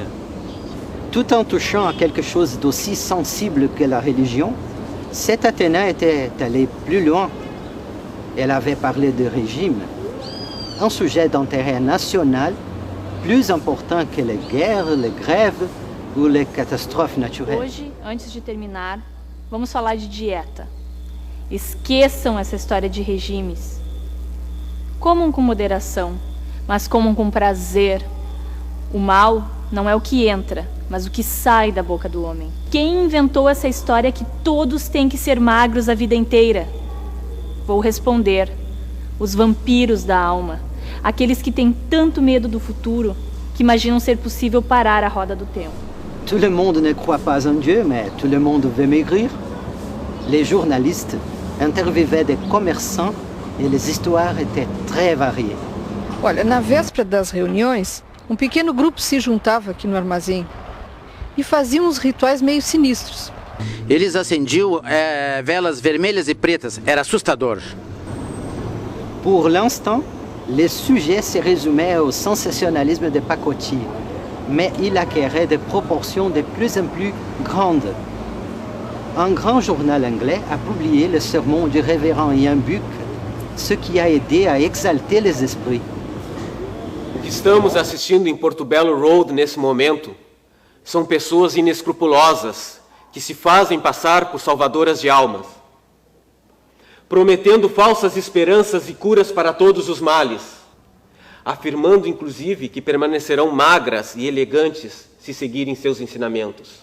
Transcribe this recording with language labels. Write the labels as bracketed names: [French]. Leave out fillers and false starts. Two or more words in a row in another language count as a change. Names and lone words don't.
[French] Tout en touchant à quelque chose d'aussi sensible que la religion, cette Athéna était allée plus loin. Elle avait parlé de régime, un sujet d'intérêt national plus important que les guerres, les grèves ou les catastrophes naturelles. [Portuguese] Hoje, antes de terminar, vamos falar de dieta. Esqueçam essa história de regimes. Comam com moderação, mas comam com prazer. O mal não é o que entra, mas o que sai da boca do homem. Quem inventou essa história que todos têm que ser magros a vida inteira? Vou responder: os vampiros da alma, aqueles que têm tanto medo do futuro que imaginam ser possível parar a roda do tempo. [French] Tout le monde ne croit pas en Dieu, mais tout le monde veut maigrir. Les journalistes interviewaient des commerçants e les histoires étaient très variées. [Portuguese] Olha, na véspera das reuniões, um pequeno grupo se juntava aqui no armazém e faziam uns rituais meio sinistros. Eles acendiam velas vermelhas e pretas. Era assustador. [French] Pour l'instant, le sujet se résumait au sensationnalisme de pacotille, mais il acquérait des proportions de plus en plus grandes. Un grand journal anglais a publié le sermon du révérend Ian Buck, ce qui a aidé à exalter les esprits. [Portuguese] O que estamos assistindo em Portobello Road nesse momento são pessoas inescrupulosas que se fazem passar por salvadoras de almas, prometendo falsas esperanças e curas para todos os males, afirmando inclusive que permanecerão magras e elegantes se seguirem seus ensinamentos.